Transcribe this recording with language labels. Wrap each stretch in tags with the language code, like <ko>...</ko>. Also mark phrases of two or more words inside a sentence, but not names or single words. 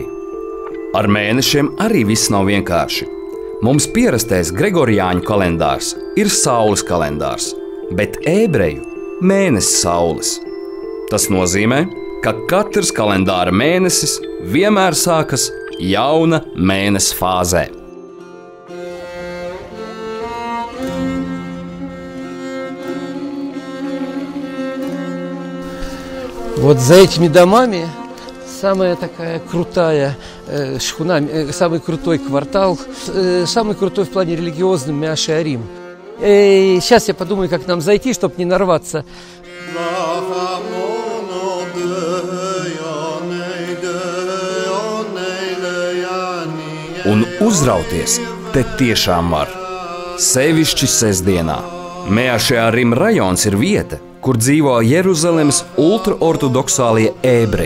<lv>Ar mēnešiem arī viss nav vienkārši. Mums pierastais Gregoriāņu kalendārs ir saules kalendārs, bet ebreju mēnesis saules. Tas nozīmē, ka katrs kalendāra mēnesis vienmēr sākas jauna mēnesa fāzē.</lv> <ru>Вот за этими домами самая такая крутая шхуна, самый крутой квартал, самый крутой в плане религиозном Меа-Шеарим. Сейчас я подумаю, как нам зайти, чтобы не нарваться.</ru> <lv>Un uzrauties te tiešām var. Sevišķi sestdienā. Mea-Šearim rajons ir vieta, kur dzīvo Jeruzalemes ultraortodoksālie ebreji.</lv>